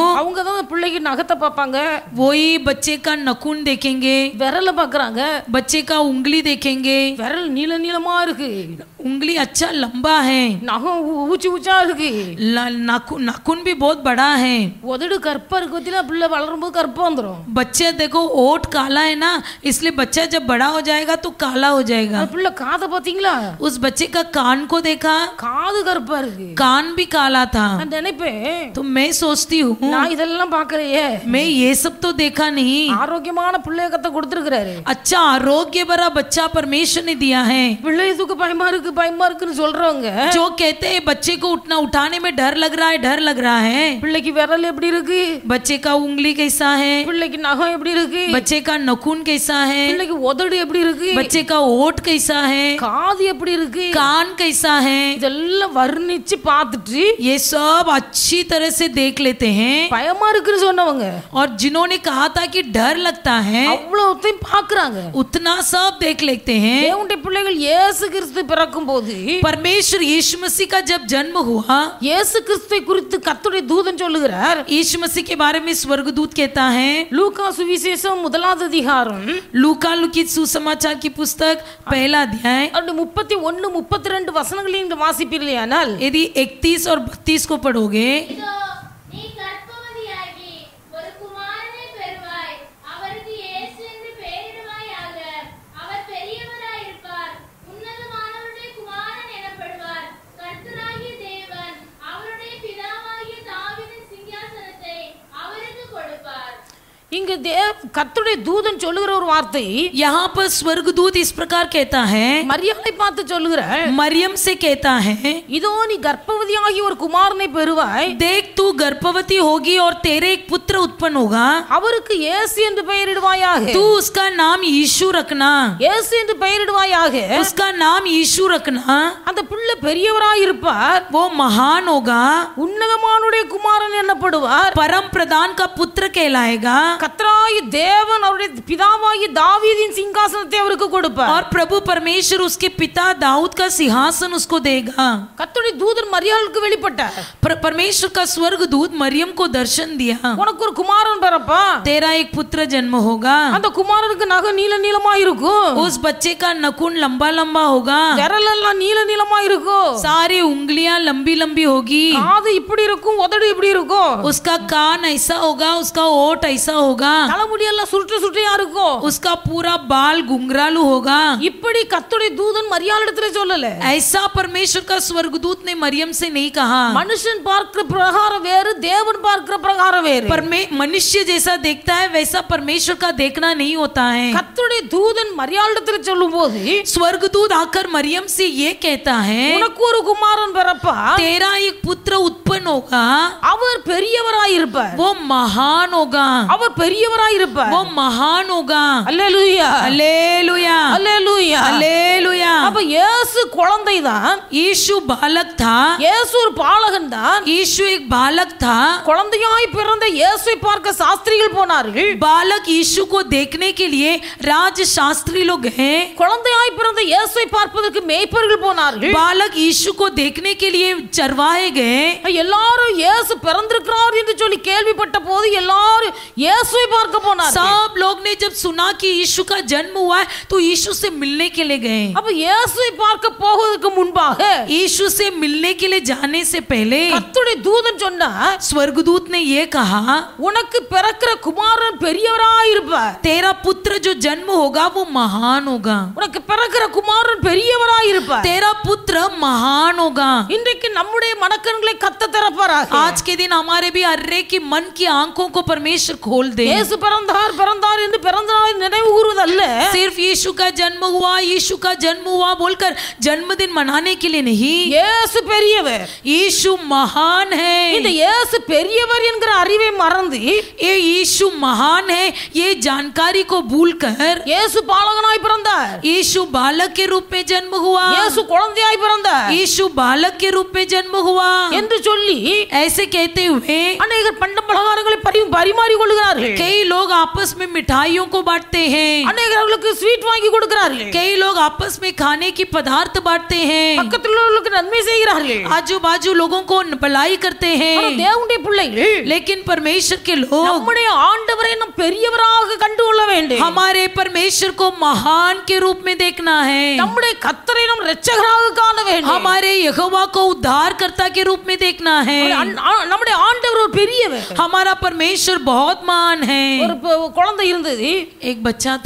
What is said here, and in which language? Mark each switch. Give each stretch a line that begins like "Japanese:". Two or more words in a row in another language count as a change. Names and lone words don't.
Tamil: அவங்க தான் பிள்ளைக்கு நகத்தை பார்ப்பாங்க,
Hindi: वही बच्चे का नखून देखेंगे,
Tamil: விரல பார்க்கறாங்க,
Hindi: बच्चे का उंगली देखेंगे,
Tamil: விரல் நீளமா இருக்கு,
Hindi: उंगली अच्छा लंबा है,
Tamil: நகம் ஊச்சா இருக்கு,
Hindi: नाखून भी बहुत बड़ा है,
Tamil: உதடு கற்பா இருக்கு. பத்தினா பிள்ளை வளரும் போது கற்பா வந்துரும்.
Hindi: बच्चे देखो ओठ काला है ना, इसलिए बच्चा जब बड़ा हो जाएगा तो काला हो जाएगा.
Tamil: அந்த பிள்ளை காதை பாத்தீங்களா,
Hindi: उस बच्चे का कान को देखा,
Tamil: காது கற்பா இருக்கு.
Hindi: कान भी काला था.
Tamil: நான் நினைப்பேன்,
Hindi: तो मैं सोचती हूँ
Tamil: நான் இதெல்லாம் பார்க்கலையே,
Hindi: मैं ये सब तो देखा नहीं.
Tamil: ஆரோக்கியமான பிள்ளைய கத்த கொடுத்திருக்கிறாரு,
Hindi: अच्छा आरोग्य भरा बच्चा परमेश्वर ने दिया है.
Tamil: பிள்ளை தூக்க பயமா இருக்குன்னு சொல்றவங்க,
Hindi: जो कहते हैं बच्चे को उठाने में डर लग रहा है,
Tamil: பிள்ளைக்கு விரல் எப்படி இருக்கு,
Hindi: बच्चे का उंगली कैसा है,
Tamil: பிள்ளைக்கு நகம் எப்படி இருக்கு,
Hindi: बच्चे का नखून कैसा है,
Tamil: பிள்ளைக்கு உதடு எப்படி இருக்கு,
Hindi: बच्चे का ओठ कैसा है,
Tamil: காது எப்படி இருக்கு,
Hindi: कान कैसा है,
Tamil: இதெல்லாம் வர்ணிச்சு பார்த்துட்டு
Hindi: ये सब अच्छी तरह से देख लेते हैं.
Tamil: பயமா இருக்குன்னு சொன்னவங்க
Hindi: और जिन्होंने कहा था कि डर लगता है,
Tamil: அவ்வளவுத்தையும் பார்க்கறாங்க.
Hindi: उतना सब देख लेते हैं.
Tamil: தேவனுடைய பிள்ளைகள் இயேசு கிறிஸ்து பிறக்கும் பார்க்கும்போது
Hindi: परमेश्वर यीशु मसीह का जब जन्म हुआ,
Tamil: இயேசு கிறிஸ்துவை குறித்து கர்த்தருடைய தூதன் சொல்லுகிறார்.
Hindi: यीशु मसीह के बारे में स्वर्गदूत कहता है,
Tamil: லூக்கா சுவிசேஷம் 1வது அதிகாரம்
Hindi: लूका लिखित सुसमाचार की पुस्तक 1 अध्याय
Tamil: 31 32 வசனங்களை நீங்கள் வாசிப்பீர்களானால்,
Hindi: यदि 31 और 32 को पढ़ोगे,
Tamil: நீ கர்ப்பவதியாகி ஒரு குமாரனை பெறுவாய், அவருக்கு இயேசு என்று பெயரிடுவாயாக. அவர் பெரியவராயிருப்பார், உன்னதமானவருடைய குமாரன் எனப்படுவார். கர்த்தராகிய தேவன் அவருடைய பிதாவாகிய தாவீதின் சிங்காசனத்தை அவருக்கு கொடுப்பார். இங்கு கர்த்தருடைய தூதன் சொல்லுகிற ஒரு வார்த்தை,
Hindi: यहाँ पर स्वर्गदूत इस प्रकार कहता है,
Tamil: மரியாதை பார்த்து சொல்லுகிறார்,
Hindi: मरियम से कहता है,
Tamil: இதோ நீ கர்ப்பவதியாகி ஒரு குமாரனை பெறுவாய்,
Hindi: देख तू गर्भवती होगी और तेरे एक पुत्र उत्पन्न होगा,
Tamil: அவருக்கு இயேசு என்று பெயரிடுவாயாக.
Hindi: तू उसका नाम यीशु रखना,
Tamil: இயேசு என்று பெயரிடுவாயாக.
Hindi: उसका नाम यीशु रखना,
Tamil: அந்த பிள்ளை பெரியவராய் இருப்பார்,
Hindi: वो महान होगा,
Tamil: உன்னதமானுடைய குமாரன் என்னப்படுவார்,
Hindi: परम प्रधान का पुत्र कहलाएगा,
Tamil: கர்த்தராகிய தேவன் அவருடைய பிதாவாகிய தாவீதின் சிங்காசனத்தை அவருக்கு கொடுப்பார்.
Hindi: और प्रभु परमेश्वर उसके पिता दाऊद का सिंहासन उसको देगा.
Tamil: கர்த்தருடைய தூதன் மரியாளுக்கு வெளிப்பட்டார்.
Hindi: परमेश्वर का स्वर्गदूत मरियम को दर्शन दिया,
Tamil: உனக்கு ஒரு குமாரன் பிறப்பா,
Hindi: तेरा एक पुत्र जन्म होगा,
Tamil: அந்த குமாரனுக்கு நகம் நீல நீளமா இருக்கும்,
Hindi: उस बच्चे का नखून लंबा लंबा होगा,
Tamil: விரல் எல்லாம் நீல நீளமா இருக்கும்,
Hindi: सारी उंगलियां लंबी लंबी होगी,
Tamil: காது இப்படி இருக்கும், உதடு இப்படி இருக்கும்,
Hindi: उसका कान ऐसा होगा, उसका ओठ ऐसा होगा,
Tamil: தலைமுடி எல்லாம் சுருட்டு சுட்டியா இருக்கும்,
Hindi: उसका पूरा बाल घुंघरालू होगा.
Tamil: இப்படி கர்த்தருடைய தூதன் மரியாளிடத்துல சொல்லல.
Hindi: ऐसा परमेश्वर का स्वर्गदूत ने मरियम से नहीं कहा.
Tamil: மனுஷன் பார்க்கிற பிரகாரம் வேறு, தேவன் பார்க்கிற பிரகாரம் வேறு.
Hindi: मनुष्य जैसा देखता है वैसा परमेश्वर का देखना नहीं होता है.
Tamil: கர்த்தருடைய தூதன் மரியாளிடத்துல சொல்லும்போது,
Hindi: स्वर्गदूत आकर मरियम से ये कहता है,
Tamil: உனக்கு ஒரு குமாரன் பிறப்பா,
Hindi: तेरा एक पुत्र उत्पन्न होगा,
Tamil: அவர் பெரியவராய் இருப்பார்,
Hindi: वो महान होगा,
Tamil: அவர் பெரியவராய் இருப்பார்.
Hindi: वो महान होगा.
Tamil: அல்லேலூயா,
Hindi: हालेलुया,
Tamil: அல்லேலூயா.
Hindi: हालेलुया.
Tamil: அப்ப இயேசு குழந்தைதான்,
Hindi: यीशु बालक था,
Tamil: இயேசு ஒரு பாலகன் தான்.
Hindi: यीशु एक बालक था.
Tamil: குழந்தையாய் பிறந்த இயேசுவை பார்க்க சாஸ்திரிகள் போனார்கள்.
Hindi: बालक यीशु को देखने के लिए राजशास्त्री लोग गए.
Tamil: குழந்தையாய் பிறந்த இயேசுவை பார்ப்பதற்கு மேய்ப்பர்கள் போனார்கள்.
Hindi: बालक यीशु को देखने के लिए चरवाहे गए.
Tamil: எல்லாரும் இயேசு பிறந்திருக்கிறார் என்று சொல்லி கேள்விப்பட்ட போது எல்லாரும் இயேசுவை பார்க்க போனார்கள்.
Hindi: सब लोग ने जब सुना कि यीशु का जन्म हुआ है तो यीशु से मिलने के लिए गए.
Tamil: அப்ப இயேசுவை பார்க்க போவதற்கு முன்பாக
Hindi: यीशु से मिलने के लिए जाने से पहले
Tamil: கர்த்தருடைய தூதன் சொன்னார்,
Hindi: स्वर्गदूत ने ये कहा,
Tamil: உனக்கு பிறக்கிற குமாரன் பெரியவராய் இருப்பார்,
Hindi: तेरा पुत्र जो जन्म होगा वो महान होगा,
Tamil: உனக்கு பிறக்கிற குமாரன் பெரியவராய் இருப்பார்.
Hindi: तेरा पुत्र महान होगा.
Tamil: இன்றைக்கு நம்முடைய மனக்கண்களை கத்த திறப்பாராக.
Hindi: आज के दिन हमारे भी अर्रे की मन की आंखों को परमेश्वर खोल दे.
Tamil: இயேசு பிறந்தார் பிறந்தார் என்று பிறந்த நாளை நினைவு கூறுவதல்ல,
Hindi: सिर्फ यीशु का जन्म हुआ बोलकर जन्मदिन मनाने के लिए नहीं.
Tamil: இயேசு பெரியவர்.
Hindi: यीशु महान
Tamil: இந்த
Hindi: है.
Tamil: இயேசு பெரியவர் என்கிற அறிவை மறந்து
Hindi: ये यीशु महान है ये जानकारी को भूलकर
Tamil: இயேசு பாலகனாய் பிறந்தார்,
Hindi: यीशु बालक के रूप में जन्म हुआ,
Tamil: இயேசு குழந்தையாய் பிறந்தார்
Hindi: यीशु बालक के रूप में जन्म हुआ
Tamil: என்று சொல்லி
Hindi: ऐसे कहते हुए
Tamil: அநேகர் பண்ட பலகாரங்களை பரிமாறி கொள்கிறார்கள்.
Hindi: कई लोग आपस में मिठाइयों को बांटते हैं,
Tamil: அநேகர்களுக்கு ஸ்வீட் வாங்கி கொடுக்கிறார்கள்.
Hindi: कई लोग आपस में खाने की पदार्थ बांटते हैं,
Tamil: பக்கத்தில் உள்ளவர்களுக்கு நன்மை செய்கிறார்கள்.
Hindi: आजू बाजू लोगों को भलाई करते
Tamil: ஆனா
Hindi: हैं.
Tamil: தேவனுடைய பிள்ளைகள்
Hindi: लेकिन परमेश्वर के लोग
Tamil: நம்முடைய ஆண்டவரை நாம் பெரியவராக கண்டு கொள்ள வேண்டும்.
Hindi: हमारे परमेश्वर को महान के रूप में देखना है,
Tamil: நம்முடைய கர்த்தரை நாம் இரட்சகராக காண வேண்டும்.
Hindi: हमारे यहोवा को उद्धारकर्ता के रूप में देखना है.
Tamil: நம்முடைய ஆண்டவர் ஒரு பெரியவர்.
Hindi: हमारा परमेश्वर बहुत महान है.
Tamil: ஒரு குழந்தை இருந்தது,
Hindi: एक बच्चा था,